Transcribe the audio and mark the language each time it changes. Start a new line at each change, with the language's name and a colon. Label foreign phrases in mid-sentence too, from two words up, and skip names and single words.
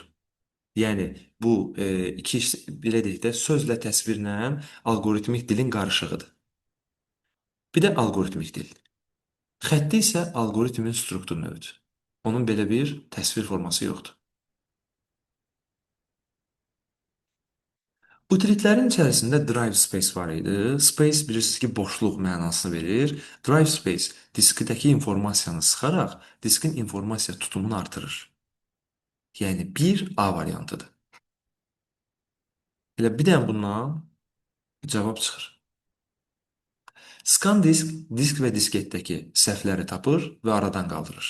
Azerbaijani: Yəni bu iki belə deyək də sözlə təsvirlə alqoritmik dilin qarışığıdır. Bir də alqoritmik dil. Xətti isə alqoritmin struktur növüdür. Onun belə bir təsvir forması yoxdur. Utilitlərin içərisində
English: drive space
Azerbaijani: var idi. Space bilirsiniz ki, boşluq mənasını verir.
English: Drive space
Azerbaijani: diskdəki informasiyanı sıxaraq diskin informasiya tutumunu artırır. Yəni 1A variantıdır. Elə bir dənə bundan cavab çıxır.
English: Scan disk,
Azerbaijani: disk və disketdəki səhvləri tapır və aradan qaldırır.